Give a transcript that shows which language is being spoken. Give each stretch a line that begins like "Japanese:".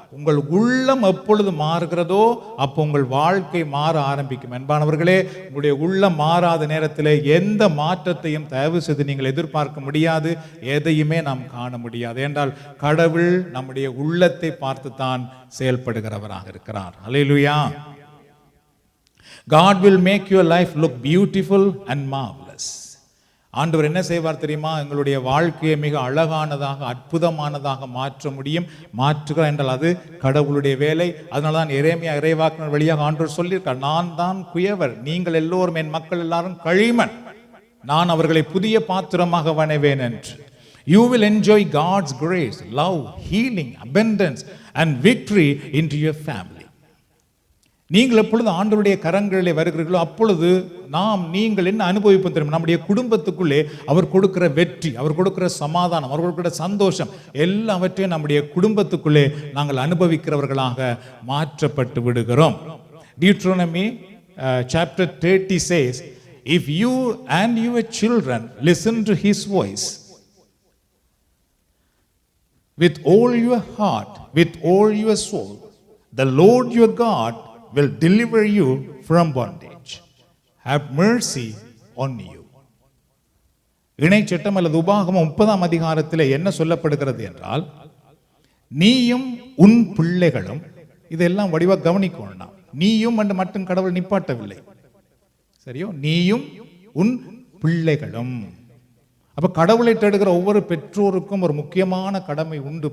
Tamil: உங்கள் உள்ளம் எப்பொழுது மாறுகிறதோ அப்போ உங்கள் வாழ்க்கை மாற ஆரம்பிக்கும். அன்பானவர்களே, உங்களுடைய உள்ளம் மாறாத நேரத்தில் எந்த மாற்றத்தையும் தயவு செய்து நீங்கள் எதிர்பார்க்க முடியாது, எதையுமே நாம் காண முடியாது. என்றால் கடவுள் நம்முடைய உள்ளத்தை பார்த்து தான் செயல்படுகிறவராக இருக்கிறார். அல்லேலூயா.
English: God will make your life look beautiful and marvelous.
Tamil: ஆண்டவர் என்ன செய்வார் தெரியுமா? எங்களுடைய வாழ்க்கையை மிக அழகானதாக அற்புதமானதாக மாற்ற முடியும். மாற்றுகிறார் என்றால் அது கடவுளுடைய வேலை. அதனால தான் எரேமியா இறைவாக்கினர் வழியாக ஆண்டவர் சொல்லியிருக்கார், நான் தான் குயவர், நீங்கள் எல்லோரும் என் மக்கள் எல்லாரும் களிமண், நான் அவர்களை புதிய பாத்திரமாக வணைவேன் என்று.
English: You will enjoy God's grace, love, healing, abundance and victory into your family.
Tamil: நீங்கள் எப்பொழுது ஆண்டவருடைய கரங்களிலே வருகிறீர்களோ அப்பொழுது நீங்கள் என்ன அனுபவிப்போம் தெரியும்? நம்முடைய குடும்பத்துக்குள்ளே அவர் கொடுக்கிற வெற்றி, அவர் கொடுக்கிற சமாதானம், அவர் கொடுக்கிற சந்தோஷம் எல்லாவற்றையும் நம்முடைய குடும்பத்துக்குள்ளே நாங்கள் அனுபவிக்கிறவர்களாக மாற்றப்பட்டு விடுகிறோம்.
English: Deuteronomy chapter 30 says, if you and your children listen to his voice with all your heart, with all your soul, the Lord your God will deliver you from bondage, have mercy on you.
Tamil: இணைச்சட்டம் அல்லது உபாகமம் 30ஆம் அதிகாரத்தில் என்ன சொல்லப்படுகிறது என்றால், நீயும் உன் பிள்ளைகளும், இதெல்லாம் வடிவாக கவனிக்கணும். நீயும் என்று மட்டும் கடவுள் நிப்பாட்டவில்லை, சரியோ? நீயும் உன் பிள்ளைகளும். அப்ப கடவுளை தேடுகிற ஒவ்வொரு பெற்றோருக்கும் ஒரு முக்கியமான கடமை உண்டு.